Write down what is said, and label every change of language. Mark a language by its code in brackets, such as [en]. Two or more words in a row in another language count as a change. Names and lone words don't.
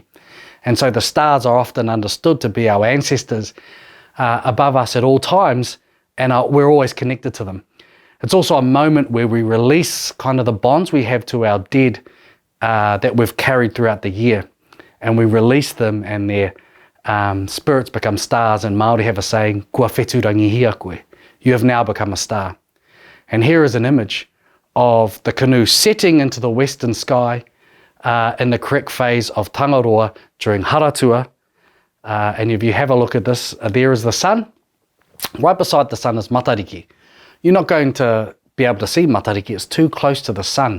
[en] And so the stars are often understood to be our ancestors above us at all times, and we're always connected to them. It's also a moment where we release kind of the bonds we have to our dead that we've carried throughout the year, and we release them, and their spirits become stars. And Maori have a saying, [mi] kua whetū rangi hia koe, [en] you have now become a star. And here is an image of the canoe setting into the western sky in the correct phase of Tangaroa during Haratua. And if you have a look at this, there is the sun. Right beside the sun is Matariki. You're not going to be able to see Matariki, it's too close to the sun.